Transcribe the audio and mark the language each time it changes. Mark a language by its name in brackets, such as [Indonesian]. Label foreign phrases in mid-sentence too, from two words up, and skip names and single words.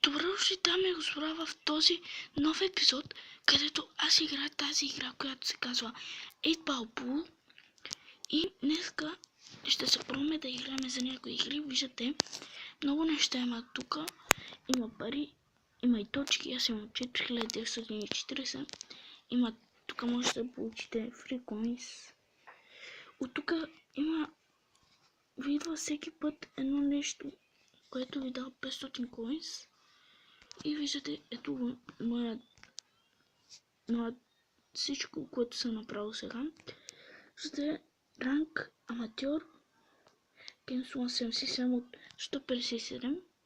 [Bulgarian] Добре дошли, дами и господа, в този нов епизод, където аз играя тази игра, която се казва 8 Ball Pool. И днеска ще се пробваме да играем за някои игри. Виждате, много неща има тук. Има пари, има и точки. Аз имам 4940. Има, тук можете да получите [English] free coins. [Bulgarian] От тук има, ви идва всеки път едно нещо, което ви дава 500 coins. И виждате, ето моя всичко, което съм направил сега. Виждате, ранг аматьор, Games 177 от 157.